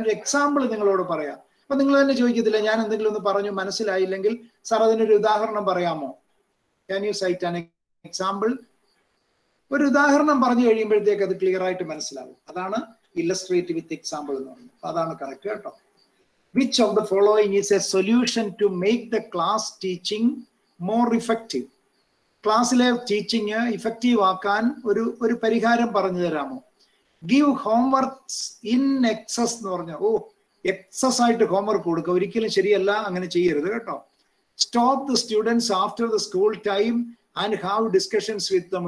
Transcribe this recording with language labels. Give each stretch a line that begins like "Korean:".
Malayalam: ഞാനൊരു എക്സാമ്പിൾ നിങ്ങളോട് പറയാം. അപ്പൊ നിങ്ങൾ തന്നെ ചോദിക്കത്തില്ല, ഞാൻ എന്തെങ്കിലും ഒന്ന് പറഞ്ഞു മനസ്സിലായില്ലെങ്കിൽ സാർ അതിനൊരു ഉദാഹരണം പറയാമോ?
English: Can you cite an example?
Malayalam: ഒരു ഉദാഹരണം പറഞ്ഞു കഴിയുമ്പോഴത്തേക്ക് അത് ക്ലിയർ ആയിട്ട് മനസ്സിലാവും. അതാണ് ഇല്ലസ്ട്രേറ്റ് വിത്ത് എക്സാമ്പിൾ എന്ന് പറയുന്നത്. അതാണ് കറക്റ്റ് കേട്ടോ.
English: Which of the following is a solution to make the class teaching more effective?
Malayalam: ക്ലാസ്സിലെ ടീച്ചിങ് ഇഫക്റ്റീവ് ആക്കാൻ ഒരു പരിഹാരം പറഞ്ഞു തരാമോ?
English: give homeworks in excess
Malayalam: എന്ന് പറഞ്ഞ, എക്സസ് ആയിട്ട് ഹോംവർക്ക് കൊടുക്കുക. ഒരിക്കലും ശരിയല്ല, അങ്ങനെ ചെയ്യരുത് കേട്ടോ.
English: Stop the students after the school time and have discussions with them.